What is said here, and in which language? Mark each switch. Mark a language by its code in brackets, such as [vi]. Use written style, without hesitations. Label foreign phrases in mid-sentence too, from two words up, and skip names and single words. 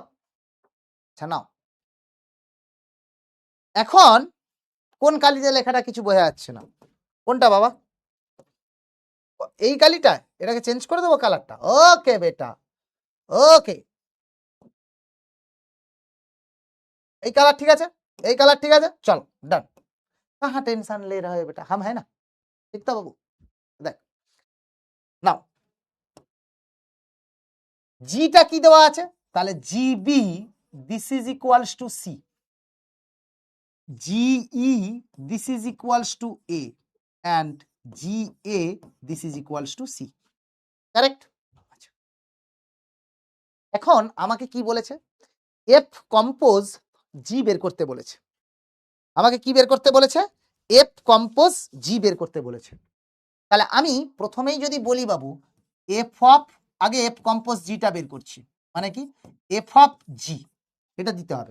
[bn] আচ্ছা নাও, এখন কোন কালিতে লেখাটা কিছু বোঝা যাচ্ছে না, কোনটা বাবা? এই কালিটা, এটাকে চেঞ্জ করে দেবো কালারটা। ওকে বেটা, ওকে, এই কালার ঠিক আছে, এই কালার ঠিক আছে, চল ডান। [hi] कहाँ टेंशन ले रहे हो बेटा, हम है ना, ठीक तो बाबू? [bn] দেখ নাও, জিটা কি দেওয়া আছে, তাহলে [en] GB this is equals to C, GE this is equals to A, and GA this is equals to C, correct? [bn] এখন আমাকে কি বলেছে, [en] F compose G [bn] বের করতে বলেছে, আমাকে কি বের করতে বলেছে, [en] F compose G [bn] বের করতে বলেছে। তাহলে আমি প্রথমেই যদি বলি বাবু [en] F of, [bn] আগে [en] F compose [bn] জিটা বের করছি, মানে কি [en] F of G, [bn] এটা দিতে হবে।